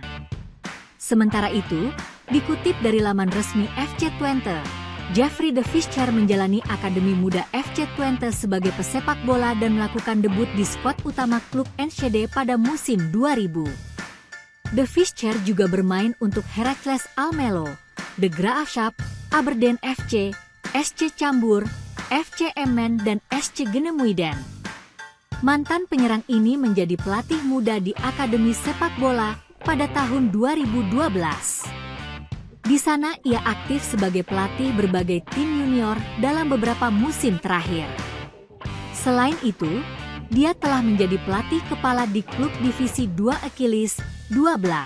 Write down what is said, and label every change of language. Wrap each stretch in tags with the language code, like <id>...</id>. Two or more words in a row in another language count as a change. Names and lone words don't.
<id>Sementara itu, dikutip dari laman resmi FC Twente, Jeffrey de Visser menjalani Akademi Muda FC Twente sebagai pesepak bola dan melakukan debut di skuad utama klub NCD pada musim 2000. De Visser juga bermain untuk Heracles Almelo, De Graafschap, Aberdeen FC, SC Cambuur, FC Emmen dan SC Genemuiden. Mantan penyerang ini menjadi pelatih muda di Akademi Sepak Bola pada tahun 2012. Di sana ia aktif sebagai pelatih berbagai tim junior dalam beberapa musim terakhir. Selain itu, dia telah menjadi pelatih kepala di klub divisi 2 Achilles 12.</id>